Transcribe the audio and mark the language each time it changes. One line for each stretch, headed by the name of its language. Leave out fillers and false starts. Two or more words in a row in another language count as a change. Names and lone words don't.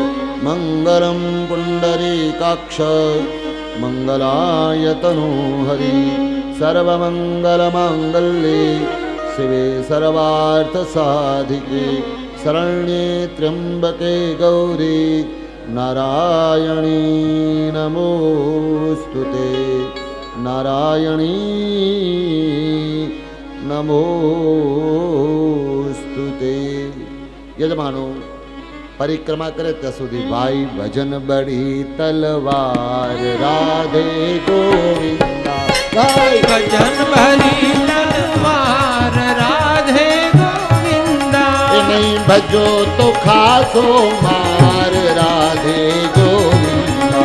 Sanskrit: मङ्गलं पुण्डरीकाक्ष, मंगलाय तनु हरि सर्वमंगलमांगल्ये शिवे सर्वार्थ साधिके शरण्ये त्र्यंबके गौरी नारायणी नमोस्तुते नारायणी नमोस्तुते।
Gujarati: યજમાનો પરિક્રમા કરે ત્યાં સુધી
Hindi: भाई भजन बड़ी तलवार राधे गोविंदा भाई भजन बड़ी तलवार राधे गोविंदा नहीं भजो तो खासो मार राधे गोविंदा